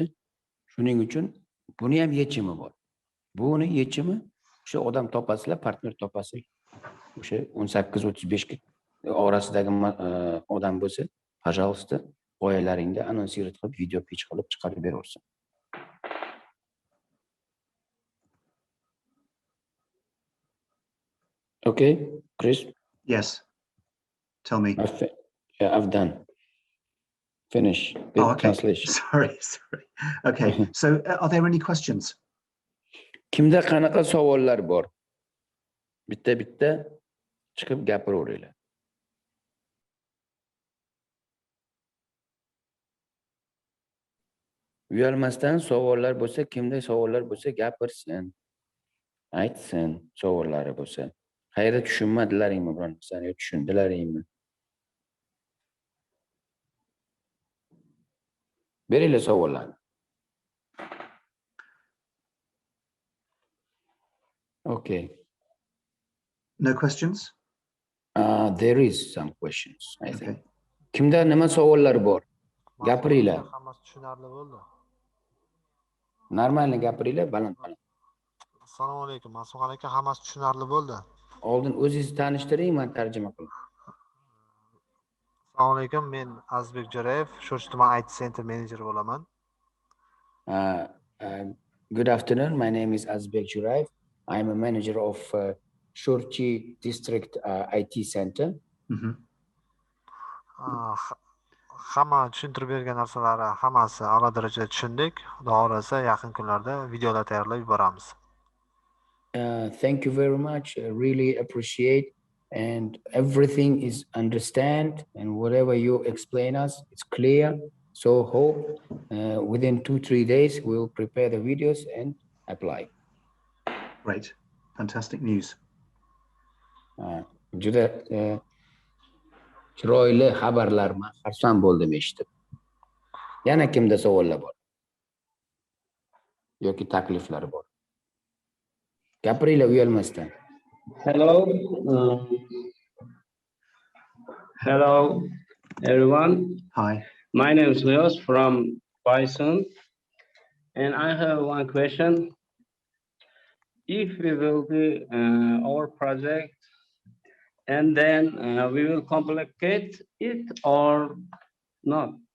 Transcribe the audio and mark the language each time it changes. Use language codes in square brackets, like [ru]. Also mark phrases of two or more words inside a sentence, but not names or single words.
[uz] Shuning uchun buni ham yechimi bor. Buni yechimi o'sha odam topasizlar, partner topasizlar. O'sha 18-35 orasidagi odam bo'lsa, пожалуйста, g'oyalaringni anonsировать qilib, [en] video pitch [uz] qilib chiqarib beraversin. [en] Okay, Chris? Yes. Tell me. I've done. Finish. Oh, okay. Translation. Sorry. Okay. So, are there any questions? [uz] Kimda qanaqa savollar bor? Bitta chiqib gapiraveringlar. Uyalmasdan savollar bo'lsa, kimda savollar bo'lsa gapirsin. Aytsin savollari bo'lsa. Qayerda tushunmadilaringmi biron narsani yo tushundilaringmi? Beringlar savollarni. [en] Okay. No questions? There is some questions, I think. Okay. [uz] Kimda nima savollar bor? Gapiringlar. Hammasi tushunarli bo'ldi. Normalni gapiringlar, baland. Assalomu alaykum. Mas'ud aka, hammasi tushunarli bo'ldi. Oldin o'zingizni tanishtiring, men tarjima qilay. Assalomu alaykum. Men Azbek Jo'rayev, Sho'rchi tuman IT Center menejeri bo'laman. [en] Good afternoon. My name is Azbek Jo'rayev. I am a manager of Sho'rchi District IT Center. [uz] Hamma tushuntirib bergan narsalari hammasi a'lo darajada tushundik. Xudo xolasa yaqin kunlarda videolar tayyorlab yuboramiz. [en] Thank you very much. I really appreciate, and everything is understand, and whatever you explain us, it's clear. So hope within 2-3 days we will prepare the videos and apply. Great. Fantastic news. [uz] Juda chiroyli xabarlar, men xursand bo'ldim eshitib. Yana kimda savollar bor? Yoki takliflar bor? Gapiringlar uyalmasdan. [en] Hello, everyone. Hi. My name is Leos from Bison, and I have one question. If we will be our project, and then we will complicate it or not?